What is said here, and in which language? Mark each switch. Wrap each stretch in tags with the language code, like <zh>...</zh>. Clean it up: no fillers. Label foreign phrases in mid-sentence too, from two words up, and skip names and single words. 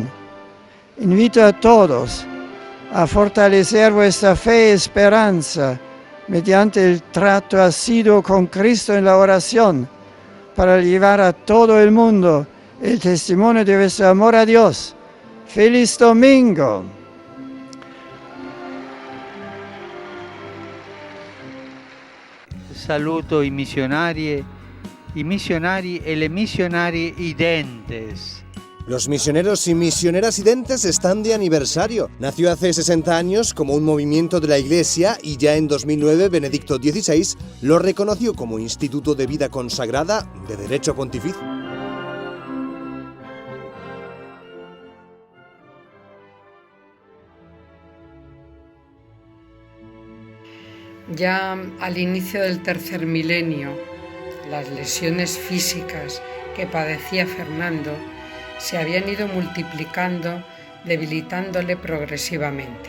<es>Invito a todos a fortalecer vuestra fe y esperanza mediante el trato asiduo con Cristo en la oración, para llevar a todo el mundo el testimonio de vuestro amor a Dios. ¡Feliz domingo!</es> <it>Saluto i missionari e le missionarie identes.</it> <es>Los misioneros y misioneras identes están de aniversario. Nació hace 60 años como un movimiento de la Iglesia y ya en 2009 Benedicto XVI lo reconoció como Instituto de Vida Consagrada de Derecho Pontificio. Ya al inicio del tercer milenio, las lesiones físicas que padecía Fernando se habían ido multiplicando, debilitándole progresivamente.</es>